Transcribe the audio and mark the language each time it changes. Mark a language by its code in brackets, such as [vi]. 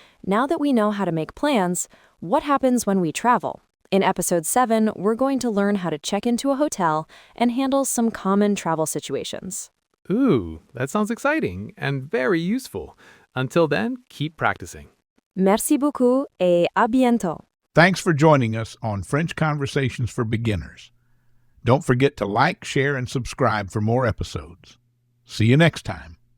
[en] Now that we know how to make plans, what happens when we travel? In episode 7, we're going to learn how to check into a hotel and handle some common travel situations. Ooh, that sounds exciting and very useful. Until then, keep practicing. [fr] Merci beaucoup et à bientôt. [en] Thanks for joining us on French Conversations for Beginners. Don't forget to like, share, and subscribe for more episodes. See you next time.